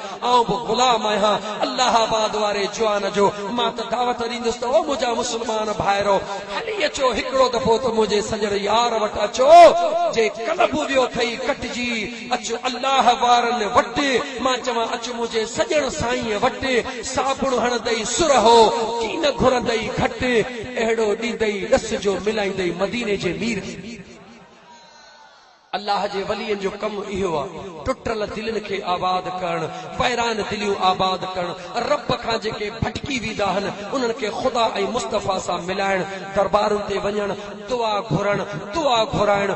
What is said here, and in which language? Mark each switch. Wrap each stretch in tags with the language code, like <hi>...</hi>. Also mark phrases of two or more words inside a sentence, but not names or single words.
<sd>आउं बि ग़ुलाम आहियां अल्लाहाबाद वारे जवान जो। मां त दावत ॾींदुसि त ओ मुंहिंजा मुस्लमान भाइरो, हली अचो हिकिड़ो दफ़ो त मुंहिंजे सजण यार वटि अचो, जे कल्ब वियो अथई कटिजी अचो अल्लाह वारनि वटि। मां चवां अचु मुंहिंजे सजण साईं वटि, साबुण हणंदई सुर हो, कीन घुरंदई घटि, अहिड़ो ॾींदई रस जो मिलाईंदई मदीने जे मीर। अल्लाह जे वलियनि जो कमु इहो आहे, टुटल दिलनि खे आबाद करण, वैरान दिलियूं आबाद करण, रब खां जेके भटकी वेंदा आहिनि उन्हनि खे ख़ुदा ऐं मुस्तफ़ा सां मिलाइण, दरबारुनि ते वञण, दुआ घुरण, दुआ घुराइण।</sd>